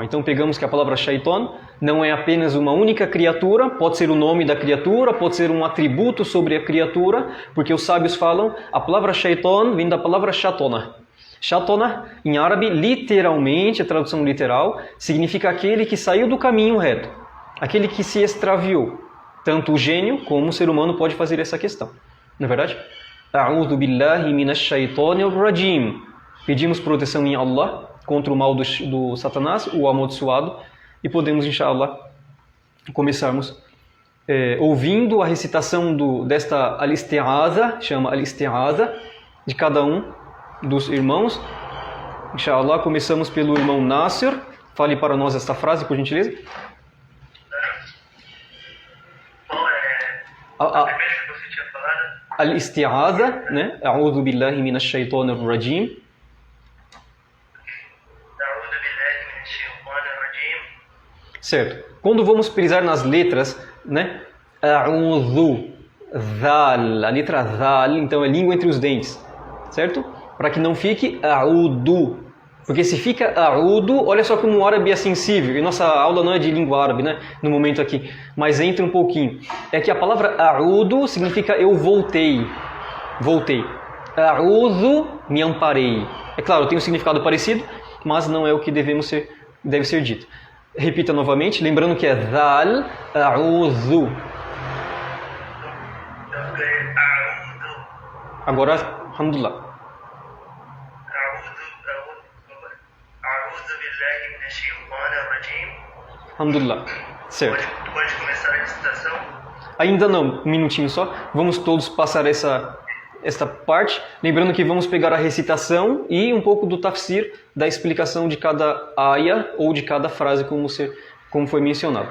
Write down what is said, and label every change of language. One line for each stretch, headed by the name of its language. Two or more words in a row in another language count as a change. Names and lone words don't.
Portuguese: Então pegamos que a palavra shaitan não é apenas uma única criatura, pode ser o nome da criatura, pode ser um atributo sobre a criatura, porque os sábios falam, a palavra shaitan vem da palavra shatona. Shatona, em árabe, literalmente, a tradução literal, significa aquele que saiu do caminho reto, aquele que se extraviou. Tanto o gênio como o ser humano pode fazer essa questão. Não é verdade?
Arabic: أعوذ بالله من الشيطان الرجيم.
Portuguese: Pedimos proteção em Allah contra o mal do Satanás, o amaldiçoado, e podemos, inshallah, começarmos ouvindo a recitação desta al-isti'adha, chama al-isti'adha, de cada um dos irmãos. Inshallah, começamos pelo irmão Nasser. Fale para nós esta frase, por gentileza. Qual é a primeira que você tinha falado? Al-isti'adha, né?
Arabic: أعوذ بالله من الشيطان الرجيم. أعوذ بالله من الشيطان الرجيم.
Portuguese: Certo. Quando vamos frisar nas letras, né? A'udhu, dhal, a letra dhal, então é língua entre os dentes, certo? Para que não fique a'udu, porque se fica a'udu, olha só como o árabe é sensível, e nossa aula não é de língua árabe, né? No momento aqui, mas entra um pouquinho. É que a palavra a'udu significa eu voltei, a'udhu, me amparei. É claro, tem um significado parecido, mas não é o que deve ser dito. Repita novamente, lembrando que é dhal, a'udhu. Agora, alhamdulillah.
Arabic: أعوذ بالله من الشيطان الرجيم.
Portuguese: Alhamdulillah. Certo. Pode começar a recitação? Ainda não, um minutinho só. Vamos todos passar esta parte. Lembrando que vamos pegar a recitação e um pouco do tafsir, da explicação de cada aya ou de cada frase, como foi mencionado.